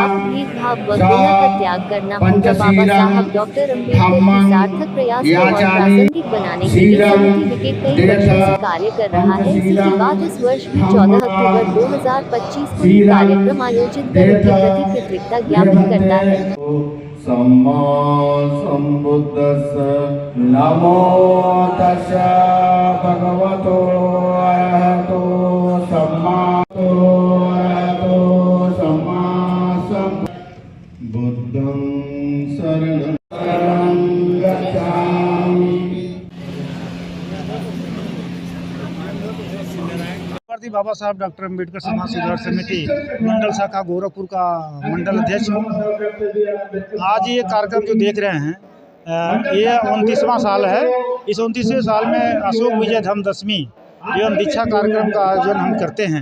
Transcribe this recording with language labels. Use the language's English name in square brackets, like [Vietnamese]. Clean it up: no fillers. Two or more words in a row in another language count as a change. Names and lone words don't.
[Hindi] भेदभाव व घृणा का त्याग करना होगा। बाबा साहब डॉक्टर अंबेडकर के सार्थक प्रयास को और प्रासंगिक बनाने के लिए समिति विकेट कई वर्षों से कार्य कर रहा है। इसी के बाद इस वर्ष भी 14 अक्टूबर 2025 को ये कार्यक्रम आयोजित के प्रति कृतज्ञता ज्ञापन करता है। [Pali] सम्मा संबुद्दस्स नमो तस्स भगवतो अरहतो सम्मा बुद्धं शरणं गच्छामि। [Hindi] बाबा साहब डॉक्टर अंबेडकर समाज सुधार समिति मंडल शाखा गोरखपुर का मंडल अध्यक्ष हूँ। आज ये कार्यक्रम जो देख रहे हैं, ये 29वां साल है। इस 29वें साल में अशोक विजय धम्म दशमी एवं दीक्षा कार्यक्रम का आयोजन हम करते हैं।